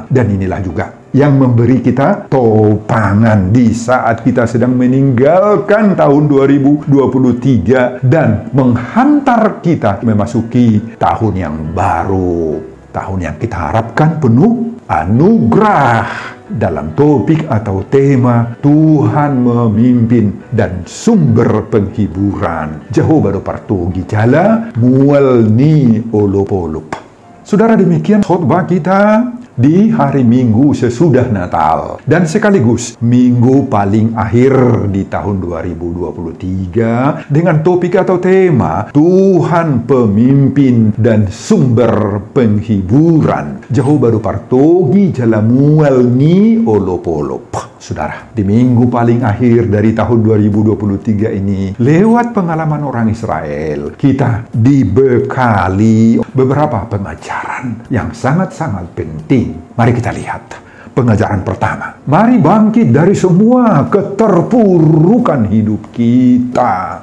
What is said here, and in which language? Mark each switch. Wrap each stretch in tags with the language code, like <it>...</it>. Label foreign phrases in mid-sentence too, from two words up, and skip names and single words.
<id>Dan inilah juga yang memberi kita topangan di saat kita sedang meninggalkan tahun 2023 dan menghantar kita memasuki tahun yang baru. Tahun yang kita harapkan penuh anugerah. Dalam topik atau tema Tuhan memimpin dan sumber penghiburan.</id> <bbc>Jehovah do partogi jala mual ni olop-olop.</bbc> <id>Saudara, demikian khotbah kita di hari Minggu sesudah Natal dan sekaligus minggu paling akhir di tahun 2023 dengan topik atau tema Tuhan pemimpin dan sumber penghiburan.</id> <bbc>Jehovah do partogi jalamual ni olop-olop.</bbc> <id>Saudara, di minggu paling akhir dari tahun 2023 ini, lewat pengalaman orang Israel, kita dibekali beberapa pengajaran yang sangat-sangat penting. Mari kita lihat. Pengajaran pertama, mari bangkit dari semua keterpurukan hidup kita.</id>